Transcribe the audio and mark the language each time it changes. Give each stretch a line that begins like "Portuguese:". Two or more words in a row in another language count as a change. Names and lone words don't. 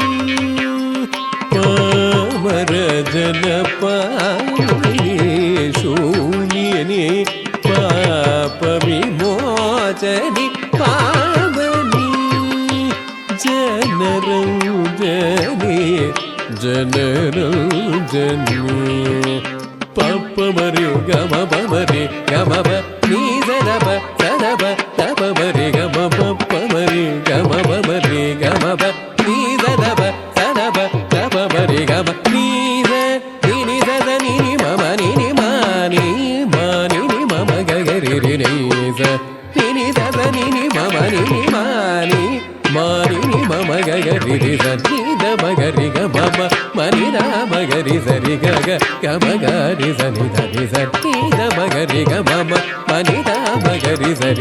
Sanskrit: ಪಮರ ಜನಪಾಲಿನಿ ಶೂಲಿನಿ ಪಾಪ ವಿಮೋಚನಿ ಪಾವನಿ ಜನರಂಜನಿ ಜನರಂಜನಿ ಪಪ್ಪ ಮರಿ ಗಮ ಮರಿ ಗಮ ನೀ ಸದಬ ಸದಬ ತಪ ಮರಿ ಗಮ ಪಪ್ಪ ಮರಿ ಗಮ ಮರಿ ಗಮ ನೀ ಸದಬ ಸದಬ ತಪ ಮರಿ ಗಮ ನೀ ನೀ ಸದ ನೀನಿ ಮಮ ನೀನಿ ಮಾನಿ ಮಾನಿ ಮಮ ಗಗರಿ ನೀಸ ನೀನಿ ಸದ ನೀನಿ ಮಮ ನೀನಿ ಮಾನಿ ಮಾನಿ ಮಮ ಗಗರಿ ಸನಿ ದ ಮಗರಿ ಗ ಮಮ ಮನಿ ದ ಮಗರಿ ಸರಿ ಗ ಮಗರಿ ಸನಿ ಧನಿ ಸನಿ ದ ಮಗರಿ ಗ ಮಮ ಮನಿ ದ ಮಗರಿ ಸರಿ